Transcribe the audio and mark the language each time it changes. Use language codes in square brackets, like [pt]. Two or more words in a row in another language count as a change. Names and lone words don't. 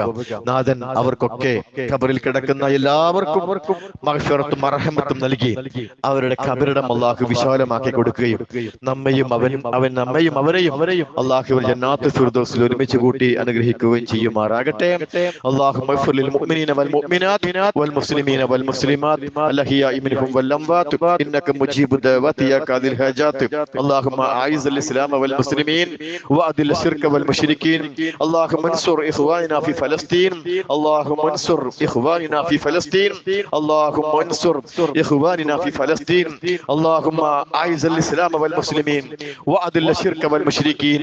[ml] നാഥൻ അവർക്കൊക്കെ ഖബറിൽ കിടക്കുന്ന എല്ലാവർക്കും മഗ്ഫിറത്തും മർഹമത്തും നൽകി അവരുടെ ഖബറിടം അല്ലാഹു വിശാലമാക്കി കൊടുക്കുകയും നമ്മയും അവരെയും അല്ലാഹു ജന്നാത്തുൽ ഫിർദൗസിൽ ഒരുമിച്ച് കൂട്ടി അനുഗ്രഹിക്കുകയും ചെയ്യുമാറാകട്ടെ. [ar] اللهم اغفر للمؤمنين والمؤمنات والمسلمين والمسلمات الأحياء منهم والأموات إنك مجيب الدعوات يا قاضي الحاجات. അല്ലാഹുമ്മ أعز الإسلام والمسلمين وأذل الشرك والمشركين. اللهم انصر إخواننا في فلسطين. اللهم انصر إخواننا في فلسطين. اللهم انصر إخواننا في فلسطين. اللهم أعز الإسلام والمسلمين وأذل الشرك والمشركين.